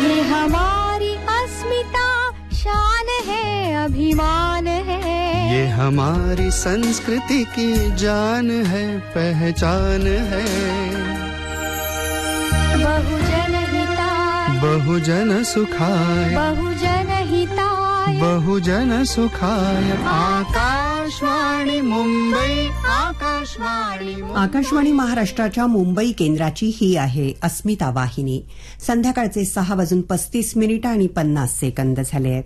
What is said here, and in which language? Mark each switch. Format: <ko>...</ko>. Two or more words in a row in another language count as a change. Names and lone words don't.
<hi>ये हमारी अस्मिता शान है अभिमान है. ये हमारी संस्कृति की जान है पहचान है.</hi> <pi>बहुजन हिताय बहुजन सुखाय बहुजन हिताय बहुजन सुखाय.</pi> <mr>आकाशवाणी मुंबई आकाशवाणी महाराष्ट्राच्या मुंबई केंद्राची ही आहे अस्मिता वाहिनी. संध्याकाळचे 6:35 आणि 50 सेकंद झाले आहेत.</mr>